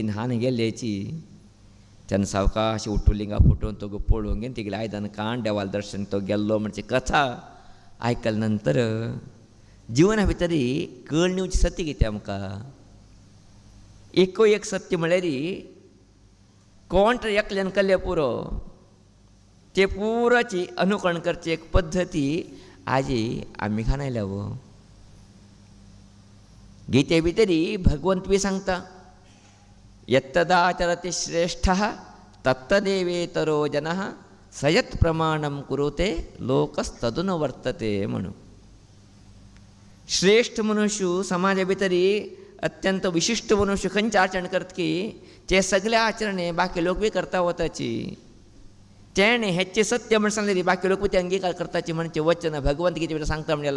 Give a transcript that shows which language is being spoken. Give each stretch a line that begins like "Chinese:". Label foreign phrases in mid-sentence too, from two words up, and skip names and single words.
Konkani: न्हाण गेल्लेची तेन्ना सावकाश उठ्ठो लिंगा फुटोवन तो पळोवंक घेवन तेगेले आयदन काण देवाल दर्शन तो गेल्लो म्हणजे कथा आयकले नंतर जिवना भितर कळणेवची सत्य कितें आमकां एको एक सत्य म्हळ्यार कोण तर एकल्यान केल्लें पुरो ते पुराची अनुकरण करची एक पद्दती आजी आमी खान आयल्या गीते भितर भगवंत बी सांगता
Sanskrit: यत्तदाचरति श्रेष्ठः तत्तदेवेतरो जनः सयत् प्रमाणं कुरुते लोकस्तदनुवर्तते
Konkani: म्हणून श्रेष्ठ मनुष्य समाजा भितर अत्यंत विशिष्ट मनुष्य खंयचे आचरण करता की ते सगळे आचरणे बाकी लोक बी करता वताची तेणे हेचे सत्य म्हण सांगलेली बाकी लोक ते अंगीकार करताची म्हणजे वचन भगवंत गीते सांगता म्हणजे